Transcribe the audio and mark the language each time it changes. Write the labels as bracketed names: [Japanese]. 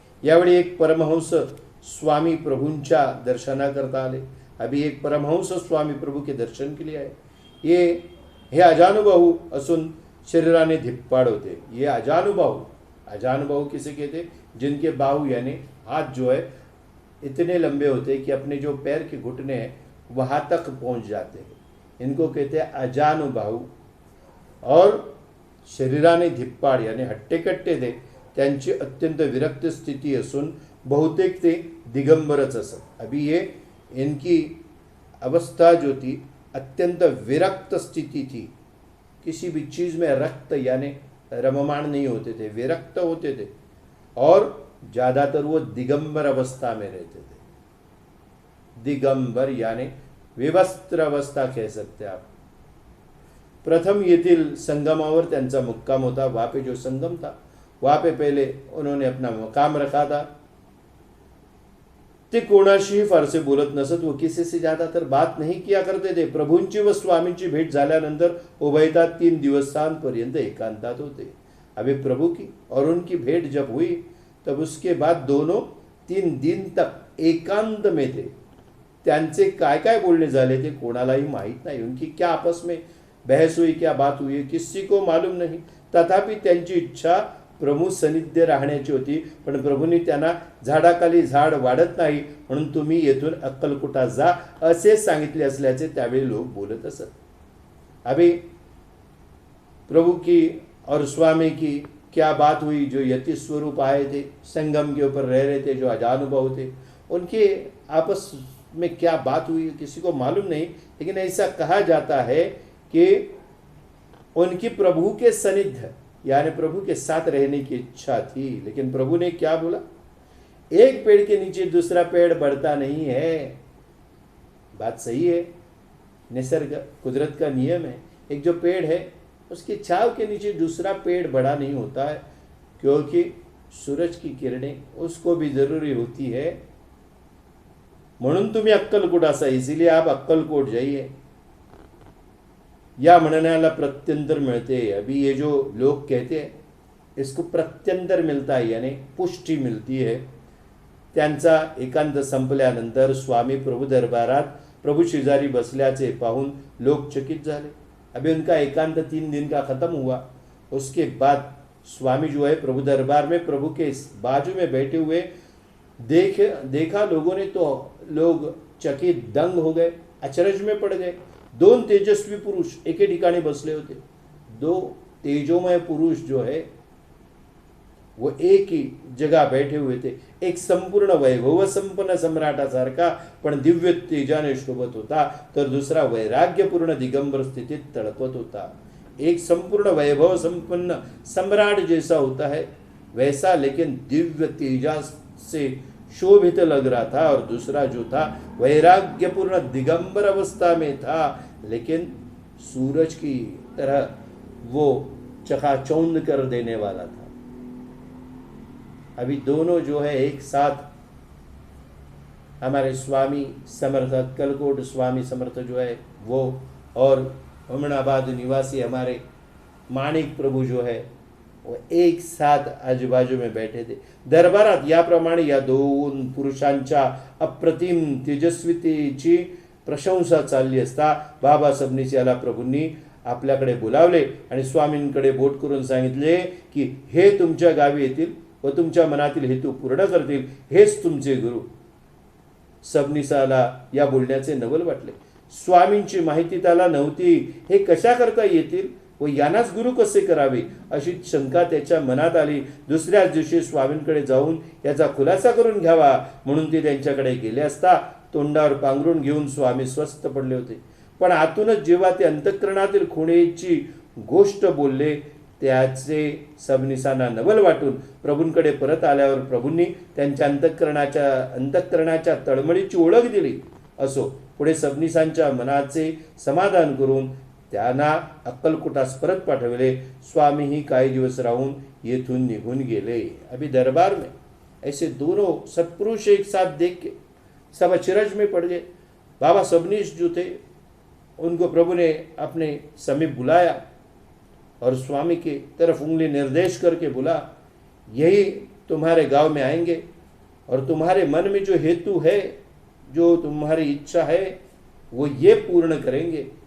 [Marathi] यावेळी एक परमहंस स्वामी प्रभूंच्या दर्शनाकरता आले. [Hindi] अभी एक परमहंस स्वामी प्रभु के दर्शन के लिए आए. [Marathi] हे अजानुबाहू असून शरीराने धिप्पाड होते. [Hindi] ये अजानुबाहू किसे कहते, जिनके बाहु यानी हाथ जो है इतने लंबे होते हैं कि अपने जो पैर के घुटने हैं वहां तक पहुंच जाते हैं. इनको कहते हैं अजानुबाहू. और [Marathi] शरीराने धिप्पाड [Hindi] यानी हट्टेकट्टे थे. [Marathi] त्यांची अत्यंत विरक्त स्थिती असून बहुतेक ते दिगंबरच असत. [Hindi] अभी ये इनकी अवस्था जो थी अत्यंत विरक्त स्थिति थी. किसी भी चीज में रक्त यानी रममाण नहीं होते थे, विरक्त होते थे और ज्यादातर वो दिगंबर अवस्था में रहते थे. दिगंबर यानी विवस्त्र अवस्था कह सकते आप. [Marathi] प्रथम येथील संगमावर त्यांचा मुक्काम होता. [Hindi] वहां पे जो संगम था वहां पे पहले उन्होंने अपना मकाम रखा था. [Marathi] ते कोणाशीही फारसे बोलत नसत व [Hindi] किसी से ज्यादातर बात नहीं किया करते थे. [Marathi] प्रभूंची व स्वामींची भेट झाल्यानंतर उभयतात 3 दिवसांपर्यंत एकांतात होते. [Hindi] अभी प्रभु की और उनकी भेंट जब हुई तब उसके बाद दोनों 3 दिन तक एकांत में थे. [Marathi] त्यांचे काय काय बोलणे झाले ते कोणालाही माहित नाही. [Hindi] उनकी क्या आपस में बहस हुई, क्या बात हुई, किसी को मालूम नहीं. [Marathi] तथापि त्यांची इच्छा प्रभू सानिध्य राहण्याची होती, पण प्रभूंनी त्यांना झाडाखाली झाड वाढत नाही म्हणून तुम्ही येथून अक्कलकोटा जा असे सांगितले असल्याचे त्यावेळी लोक बोलत असत. [Hindi] अभी प्रभु की और स्वामी की क्या बात हुई. जो यति स्वरूप आए थे, संगम के ऊपर रह रहे थे, जो अजानुभव थे, उनके आपस में क्या बात हुई किसी को मालूम नहीं, लेकिन ऐसा कहा जाता है कि उनकी प्रभु के सानिध्य यानी प्रभु के साथ रहने की इच्छा थी. लेकिन प्रभु ने क्या बोला, एक पेड़ के नीचे दूसरा पेड़ बढ़ता नहीं है. बात सही है, निसर्ग कुदरत का नियम है. एक जो पेड़ है उसकी छाव के नीचे दूसरा पेड़ बड़ा नहीं होता है, क्योंकि सूरज की किरणें उसको भी जरूरी होती है. म्हणून तुम्ही अक्कलकोट असा, इसीलिए आप अक्कलकोट जाइए. या म्हणण्याला प्रत्यंतर मिळते. अभी ये जो लोग कहते हैं इसको प्रत्यंतर मिलता है, यानी पुष्टी मिलती है. [Marathi] त्यांचा एकांत संपल्यानंतर स्वामी प्रभु दरबारात प्रभु शेजारी बसल्याचे पाहून लोग चकित झाले. [Hindi] अभी उनका एकांत 3 दिन का खत्म हुआ. उसके बाद स्वामी जो है प्रभु दरबार में प्रभु के बाजू में बैठे हुए देखा लोगों ने, तो लोग चकित दंग हो गए, अचरज में पड़ गए. [Marathi] 2 तेजस्वी पुरुष एक ही ठिकाणी बसले होते. [Hindi] 2 तेजोमय पुरुष जो है वो एक ही जगह बैठे हुए थे. [Marathi] एक संपूर्ण वैभव संपन्न सम्राटासारखा पण दिव्य तेजाने शोभत होता, तर दुसरा वैराग्यपूर्ण दिगंबर स्थितीत तळपत होता. [Hindi] एक संपूर्ण वैभव संपन्न सम्राट जैसा होता है वैसा, लेकिन दिव्य तेजा से शोभित लग रहा था, और दूसरा जो था वैराग्यपूर्ण दिगंबर अवस्था में था, लेकिन सूरज की तरह वो चकाचौंध कर देने वाला था. अभी दोनों जो है एक साथ हमारे स्वामी समर्थ अक्कलकोट स्वामी समर्थ जो है वो, और अमनाबाद निवासी हमारे माणिक प्रभु जो है वो एक साथ आजूबाजू में बैठे थे. [Marathi] दरबारात याप्रमाणे या 2 पुरुषांच्या अप्रतिम तेजस्वीतेची प्रशंसा चालली असता बाबा सबनीस याला प्रभूंनी आपल्याकडे बोलावले आणि स्वामींकडे बोट करून सांगितले की हे तुमच्या गावी येतील व तुमच्या मनातील हेतू पूर्ण करतील, हेच तुमचे गुरु. सबनीसाला या बोलण्याचे नवल वाटले. स्वामींची माहिती त्याला नव्हती. हे कशा करता येतील व यांनाच गुरु कसे करावे अशी शंका त्याच्या मनात आली. दुसऱ्याच दिवशी स्वामींकडे जाऊन याचा खुलासा करून घ्यावा म्हणून ते त्यांच्याकडे गेले असता तोंडावर पांघरून घेऊन स्वामी स्वस्थ पडले होते. पण आतूनच जेव्हा ते अंतःकरणातील खुणेची गोष्ट बोलले त्याचे सबनीसांना नवल वाटून प्रभूंकडे परत आल्यावर प्रभूंनी त्यांच्या अंतःकरणाच्या तळमळीची ओळख दिली. असो, पुढे सबनीसांच्या मनाचे समाधान करून त्यांना अक्कलकोटास परत पाठवले. स्वामीही काही दिवस राहून येथून निघून गेले. [Hindi] अभी दरबार में ऐसे दोनों सत्पुरुष एक साथ देख के सब अचरज में पड़ गए. बाबा सबनीस जो थे उनको प्रभु ने अपने समीप बुलाया और स्वामी की तरफ उंगली निर्देश करके बोला, यही तुम्हारे गांव में आएंगे और तुम्हारे मन में जो हेतु है, जो तुम्हारी इच्छा है, वो ये पूर्ण करेंगे.